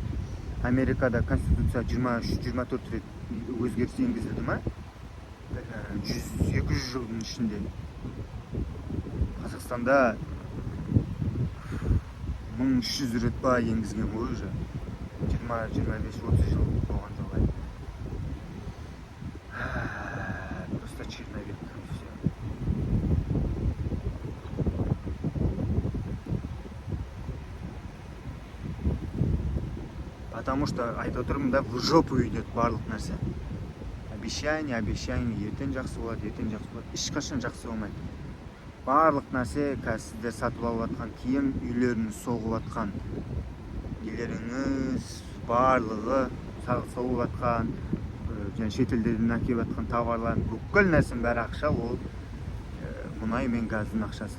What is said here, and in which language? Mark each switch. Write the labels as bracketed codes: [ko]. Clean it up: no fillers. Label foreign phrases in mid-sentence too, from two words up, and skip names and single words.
[kk] Америкада конституция 23-24 рет өзгеріс енгізілді ма? 200 жылдың ішінде. Қазақстанда 1300 рет па енгізген ғой уже. 20-25-30 жыл болған жоқ. [ru] Просто черновик. Потому что [kk] айтып отырмын да, [ru] в жопу идет [kk] барлық нәрсе. Обещание, ертең жақсы болады, ешқашан жақсы болмайды. Барлық нәрсе, қазір сіздер сатып алып жатқан киім, үйлеріңіз соғып жатқан, үйлеріңіз барлығы соғып жатқан, және шетелдерден әкеліп жатқан товарлар, бүкіл нәрсенің бәрі ақша, ол мұнай мен газдың ақшасы.